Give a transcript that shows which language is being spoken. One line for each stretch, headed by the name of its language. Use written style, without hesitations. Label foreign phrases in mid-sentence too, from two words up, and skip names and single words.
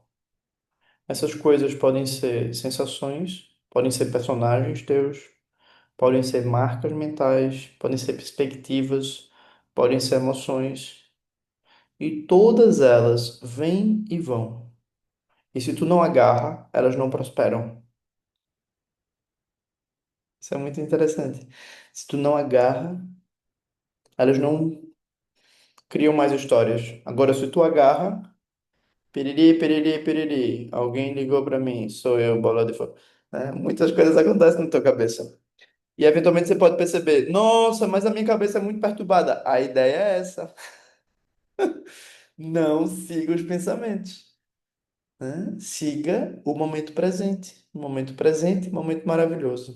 Portuguese: Essas coisas podem ser sensações, podem ser personagens teus, podem ser marcas mentais, podem ser perspectivas, podem ser emoções, e todas elas vêm e vão. E se tu não agarra, elas não prosperam. Isso é muito interessante. Se tu não agarra, elas não criam mais histórias. Agora, se tu agarra, piriri, piriri, piriri, alguém ligou para mim, sou eu, bola de fogo. Né? Muitas coisas acontecem na tua cabeça. E eventualmente você pode perceber, nossa, mas a minha cabeça é muito perturbada. A ideia é essa. Não siga os pensamentos, né? Siga o momento presente. O momento presente, momento maravilhoso.